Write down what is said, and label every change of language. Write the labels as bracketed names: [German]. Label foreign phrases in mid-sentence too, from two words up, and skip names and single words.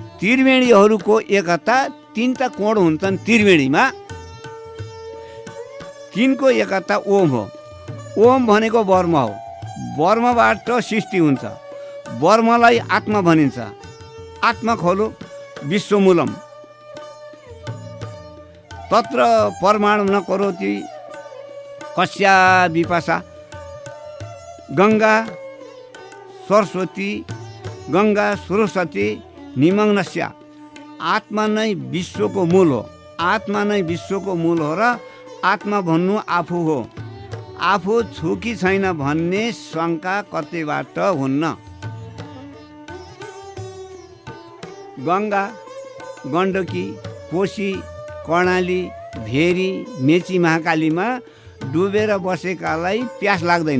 [Nepali] त्रिवेणीहरूको एकता 3टा कोण हुन्छन् त्रिवेणीमा, 3 को एकता ओम हो। ओम भनेको ब्रह्म हो। ब्रह्मबाट सृष्टि हुन्छ। ब्रह्मलाई आत्मा भनिन्छ। [Sanskrit] आत्मा खोलो विश्वमूलम। तत्र परमाणु न करोति कस्या विपाशा। गङ्गा सरस्वती निमग्नस्या। [Nepali] आत्मा नै विश्वको मूल हो। आत्मा नै विश्वको मूल हो र आत्मा भन्नु आफू हो। आफू छु कि छैन भन्ने शङ्का कतैबाट हुन्न। गङ्गा, गण्डकी, कोशी, कर्णाली, भेरी, मेची, महाकालीमा डुबेर बसेकालाई प्यास लाग्दैन।